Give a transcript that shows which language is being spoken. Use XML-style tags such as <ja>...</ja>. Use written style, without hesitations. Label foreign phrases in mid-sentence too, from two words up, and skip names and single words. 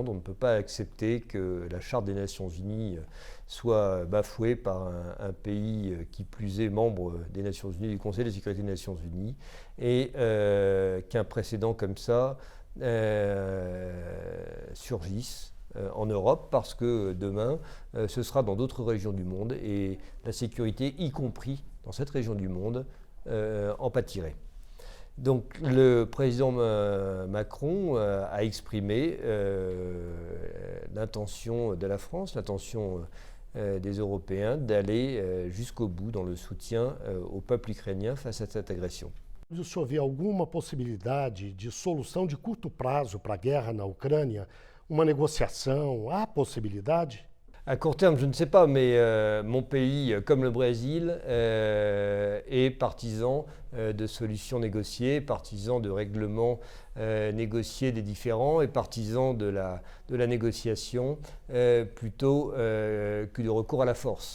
<fr>On ne peut pas accepter que la Charte des Nations Unies soit bafouée par un pays qui plus est membre des Nations Unies, du Conseil de sécurité des Nations Unies, et qu'un précédent comme ça surgisse en Europe, parce que demain, ce sera dans d'autres régions du monde, et la sécurité, y compris dans cette région du monde, en pâtirait. Donc le président Macron a exprimé l'intention de la France, l'intention des Européens d'aller jusqu'au bout dans le soutien au peuple ukrainien face à cette agression.</fr> <pt>O senhor vê alguma possibilidade de solução de curto prazo para a guerra na Ucrânia? Uma negociação? Há possibilidade?</pt> <fr>À court terme, je ne sais pas, mais mon pays, comme le Brésil, est partisan de solutions négociées, partisan de règlements négociés des différends et partisan de la négociation plutôt que du recours à la force.</fr>